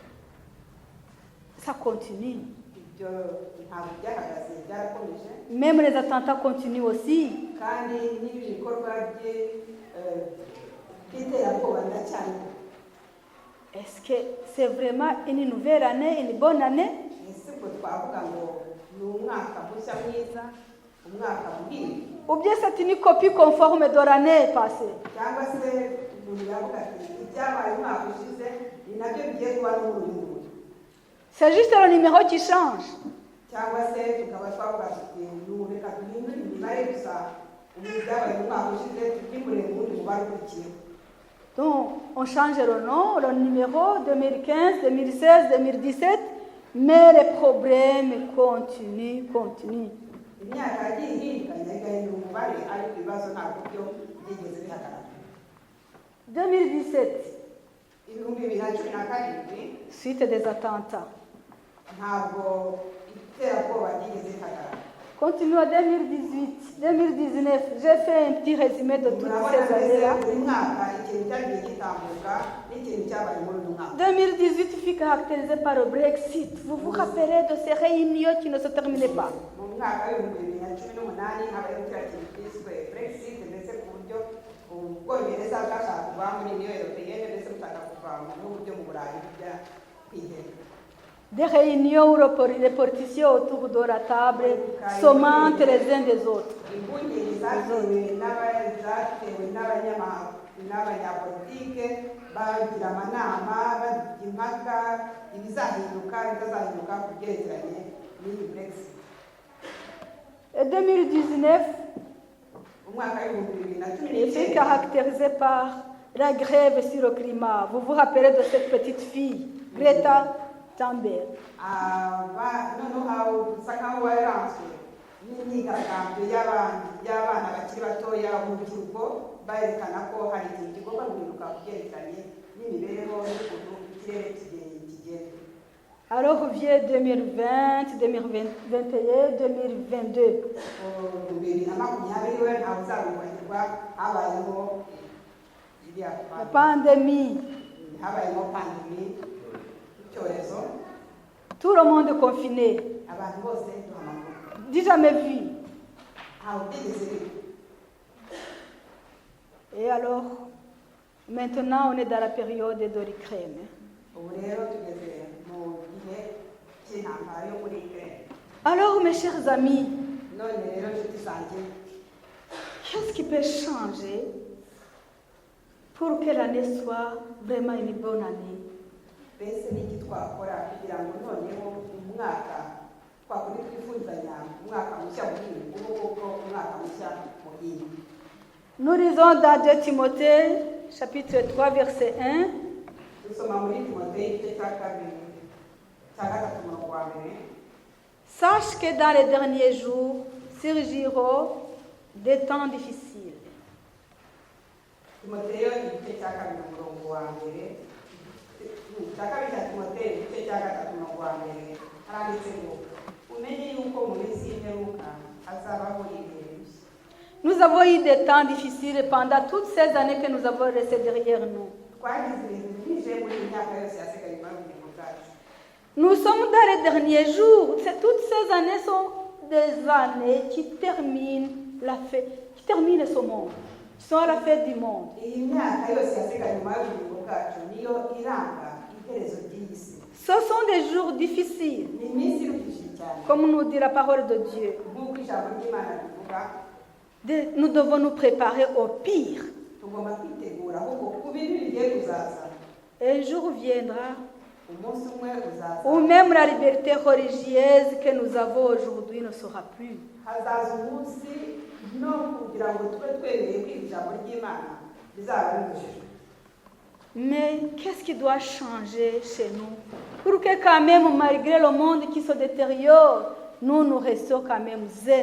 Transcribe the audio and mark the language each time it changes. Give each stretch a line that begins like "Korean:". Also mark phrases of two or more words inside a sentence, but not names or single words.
French: Ça continue.
Kinyarwanda: ibyo ntabwo byahagaze, byarakomeje.
French: Même les attentats continuent aussi.
Kinyarwanda: kandi n'ibi bikorwa by'iterabwoba biracyari.
French: Est-ce que c'est vraiment une nouvelle année, une bonne année?
Kinyarwanda: ese ubwo twavuga ngo ni umwaka mushya mwiza, umwaka muhire,
French: Ou bien c'est une copie conforme de l'année passée?
Kinyarwanda: cyangwa se umuntu yavuga ati ibyabaye umwaka ushize ni nabyo bigiye kuba n'uruhindura,
French: C'est juste le numéro qui change.
Kinyarwanda: cyangwa se tukaba twavuga tuti reka duhindure imibare gusa, ubu byabaye mu mwaka ushize tubyimure mu wundi mubare ukurikiyeho.
French: Donc, on change le nom, le numéro 2015, 2016, 2017, mais les problèmes continuent.
Kinyarwanda: imyaka yagiye ihindukanya igahindura umubare, ariko ibibazo ntabwo byo byigeze bihagarara.
French: 2017, 2017 suite des attentats.
Kinyarwanda: ntabwo iterabwoba ryigeze rihagarara.
French: Continuons 2018, 2019. J'ai fait un petit résumé de toutes ces années-là. 2018 fut caractérisé par le Brexit. Vous vous rappelez de ces réunions qui ne se terminaient pas? Des réunions où les politiciens autour de la table s'aumentent les uns des autres.
Kinyarwanda: n'abanyapolitike bagira amanama bagira impaka ibizahinduka bitazahinduka ku byerekeranye n'iyi Brexit.
French: Et 2019 est caractérisé par la grève sur le climat. Vous vous rappelez de cette petite fille, Greta Thunberg?
Kinyarwanda: noneho usa nkaho waranzwe n'imyigaragambyo y'abana bakiri batoya mu rubyiruko berekana ko hari ikintu kigomba guhinduka ku byerekeranye n'imibereho y'ukuntu ikirere kigenda.
French: Alors vient 2020, 2021, 2022.
Kinyarwanda: bibiri na makumyabiri we ntawe uzabibagirwa habayeho
French: La pandémie,
Kinyarwanda: habayemo pandemi icyorezo
French: tout le monde confiné.
Kinyarwanda: abantu bose duhamagara
French: Dis jamais vu.
Kinyarwanda: ntawe utigeze biba.
French: Et alors, maintenant on est dans la période de l'Ukraine.
Kinyarwanda: ubu rero tugeze mu gihe cy'intambara yo muri Ukraine.
French: Alors mes chers amis,
Kinyarwanda: none rero nshuti zanjye
French: qu'est-ce qui peut changer pour que l'année soit vraiment une bonne année?
Kinyarwanda: mbese n'iki twakora kugira ngo noneho umwaka twakundi twifuzanya umwaka mushya muhire ubu koko umwaka mushya muhire.
French: Nous lisons dans 2 Timothée, chapitre 3, verset 1.
Kinyarwanda: dusoma muri Timoteyo igice cya kabiri cya gatatu umurongo wa mbere.
French: Sache que dans les derniers jours surgiront des temps difficiles.
Kinyarwanda: Timoteyo igice cya kabiri umurongo wa mbere cya kabiri cya Timoteyo igice cya gatatu umurongo wa mbere haranditse ngo umenye yuko mu minsi y'imperuka hazabaho ibihe bishya.
French: Nous avons eu des temps difficiles pendant toutes ces années que nous avons laissées derrière nous.
Kinyarwanda: twagize ibintu byinshi muri iyi myaka yose yasigaye inyuma y'ubugingo bwacu.
French: Nous sommes dans les derniers jours. Toutes ces années sont des années qui terminent qui terminent ce monde, qui sont à la fête du monde.
Kinyarwanda: iyi myaka yose yasigaye inyuma y'ubugingo bwacu niyo iranga iherezo ry'iyi si.
French: Ce sont des jours difficiles,
Kinyarwanda: ni iminsi iruhije cyane
French: comme nous dit la parole de Dieu.
Kinyarwanda: nk'uko ijambo ry'Imana rivuga.
French: Nous devons nous préparer au pire.
Kinyarwanda: tugomba kwitegura ahubwo ku bibi bigiye kuzaza.
French: Un jour viendra
Kinyarwanda: umunsi umwe uzaza
French: où même la liberté religieuse que nous avons aujourd'hui ne sera plus.
Kinyarwanda: hazaza umunsi no kugira ngo tube twemereye kwiga ijambo ry'Imana bizaba bibujijwe.
French: Mais qu'est-ce qui doit changer chez nous pour que quand même, malgré le monde qui se détériore, nous restions quand même zen?